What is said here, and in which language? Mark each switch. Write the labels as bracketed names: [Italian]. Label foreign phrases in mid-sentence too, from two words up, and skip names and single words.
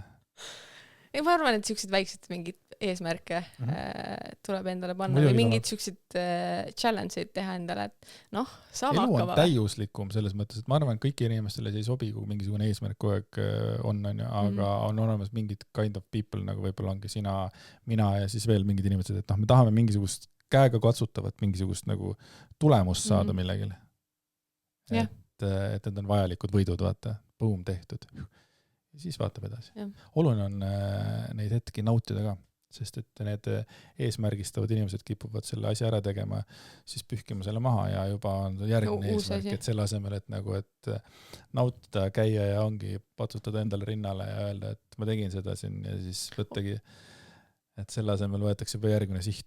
[Estonian] Ei, ma arvan, et siuksed väiksed mingid eesmärke tuleb endale panna või mingid siuksed challenge'id teha endale, et sama elu hakkava. On täiuslikum selles mõttes, et ma arvan, et kõik inimestele see ei sobi, kui mingisugune eesmärk kogu aeg on, aga on olemas mingid [English] kind of people, [Estonian] nagu võib-olla ongi sina, mina ja siis veel mingid inimesed, et me tahame mingisugust käega katsutavat, mingisugust nagu tulemust saada millegile. Et need on vajalikud võidud, vaata, boom, tehtud. Ja siis vaatab edasi. Oluline on neid hetki nautida ka, sest et need eesmärgistavad inimesed kipuvad selle asja ära tegema, siis pühkima selle maha ja juba on järgmine eesmärk, et selle asemel, et nagu, et nautida, käia ja ongi patsutada endale rinnale ja öelda, et ma tegin seda siin ja siis võttagi, et selle asemel võetakse juba järgmine siht.